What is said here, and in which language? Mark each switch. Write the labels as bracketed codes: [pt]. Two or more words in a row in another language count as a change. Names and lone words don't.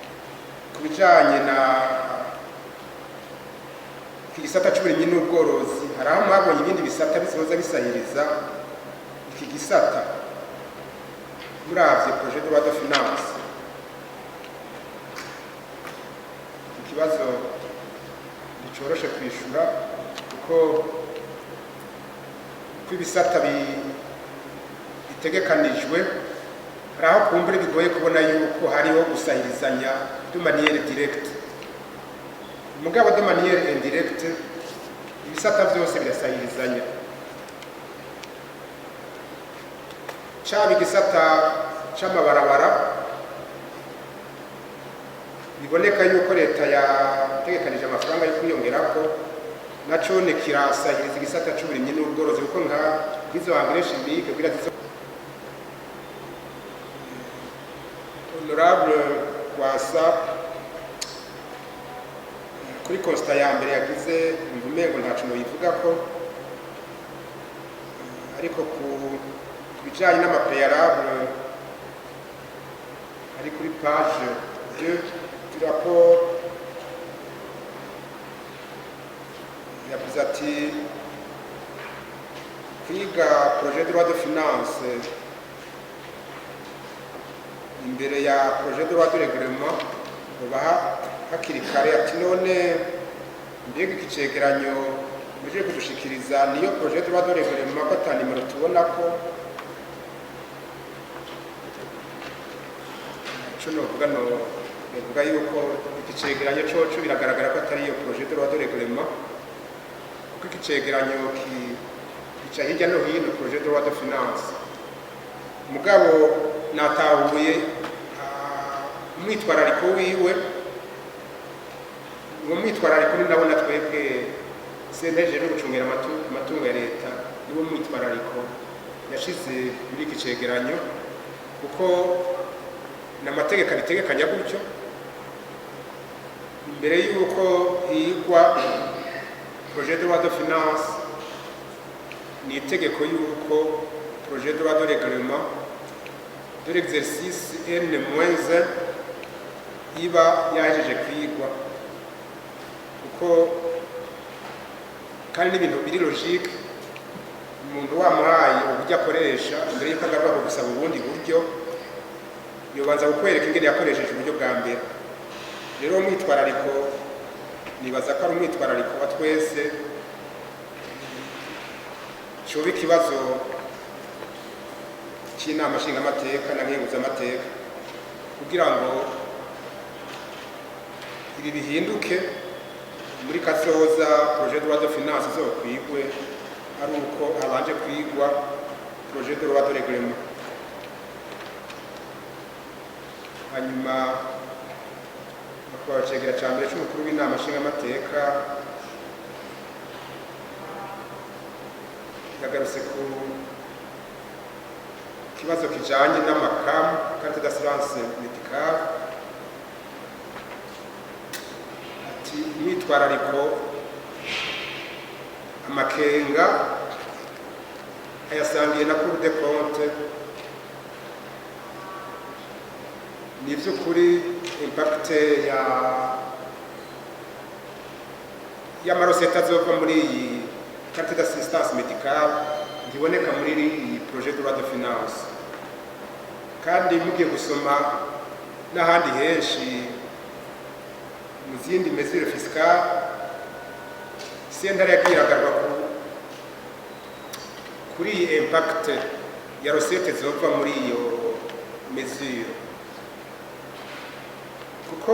[rn] kubijanye na igisata cy'uburimyi n'ubworozi hari aho mwabonye ibindi bisata bizoza bisahiriza iki gisata muravye [fr] projet de loi de finance. [rn] Ikibazo nticoroshe kwishura kuko ibisata bitegekanijwe hari aho kumbure bigoye kubona yuko hariho gusahirizanya [fr] de manière directe, [rn] mugabo [fr] de manière indirecte [rn] ibisata byose birasahirizanya. Caba igisata c'amabarabara biboneka yuko leta yategekanije amafaranga yo kwiyongerako, naco ni kirasahiriza igisata c'uburimyi n'ubworozi kuko nka izo [fr] engrais chimique [rn] kugira honorable Kwasa kuri constat ya mbere yagize umengo ntaco noyivuga ko, ariko ku bijanye n'amapréalable ari kuri [fr] page 2 du rapport [rn] yavuze ati kwiga [fr] projet de loi de finance [rn] imbere ya [fr] projet de loi de règlement [rn] ubaha hakiri kare, ati none mbega ikicegeranyo muje kudushikiriza niyo [fr] projet de loi de règlement [rn] ko ata nimero tubona ko novuga yuko ikicegeranyo coco biragaragara ko atari iyo [fr] projet de loi de règlement, [rn] kuko ikicegeranyo kica hirya no hino [fr] projet de loi de finance. [rn] Mugabo natahuye umwitwarariko wiwe, uwo mwitwarariko ni ndabona twebwe senteje no gucungira amatungo ya leta niwo mwitwarariko yashize muri iki cegeranyo, kuko n'amategeko abitegekanya gutyo imbere y'uko higwa [fr] projet de loi de finance. [rn] Ni itegeko y'uko [fr] projet de loi de règlement de l'exercice N-1 [rn] iba yahejeje kwigwa, kuko kandi n'ibintu biri logique umuntu wamuhaye uburyo akoresha imbere y'uko agaruka gusaba ubundi buryo yobanza kukwereka ingene yakoresheje uburyo bwa mbere. Rero umwitwarariko nibaza ko ari umwitwarariko wa twese, coba ikibazo c'inama nshingamateka na nkenguzamateka kugira ngo ibi bihinduke muri kazoza [fr] projet de loi de finance [rn] izokwigwe ari uko habanje kwigwa [fr] projet de loi de règlement. [rn] Hanyuma bakabacegera ca mbere c'umukuru w'inama nshingamateka yagarutse ku kibazo kijanye n'amakamu [fr] carte d'assurance médicale, [rn] ati imyitwarariko amakenga ayasangiye na Cour des comptes. Ni vy'ukuri impact y'amaroseta azova muri iyi [fr] carte d'assistance médicale [rn] ntiboneka muri iyi [fr] projet de loi de finance, [rn] kandi mugiye gusoma n'ahandi henshi mu zindi [fr] mesure fiscale [rn] sentare yagiye iragarwa kuri iyi impact ya recette zova muri iyo mesure, kuko